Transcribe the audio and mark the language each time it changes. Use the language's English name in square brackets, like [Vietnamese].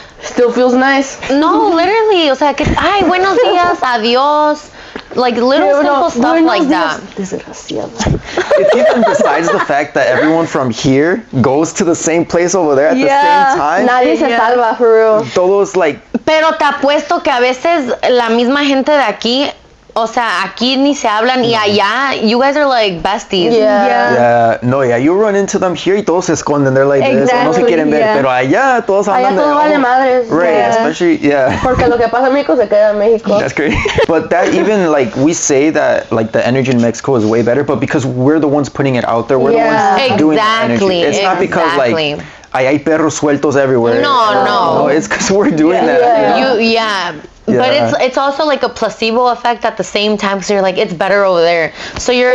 [English] Still feels nice. [Spanish] no, literally, o sea, que ay, buenos días, adiós. [English] Like little simple stuff like that. [Spanish] Desgraciado. [English] It's even besides the fact that everyone from here goes to the same place over there at the same time. [Spanish] Nadie se salva, for real. Todos like Pero te apuesto que a veces la misma gente de aquí, o sea, aquí ni se hablan y allá, you guys are like besties. you run into them here y todos se esconden. They're like this, o no se quieren ver. Pero allá todos Allá hablan de todo vale madres. [English] Right, especially [Spanish] Porque lo que pasa en México se queda en México. [English] That's great. But that even like we say that like the energy in Mexico is way better, but because we're the ones putting it out there, we're the ones doing the energy. It's not because like hay perros sueltos everywhere. No. It's because we're doing that. You know? But it's also like a placebo effect at the same time because you're like it's better over there, so you're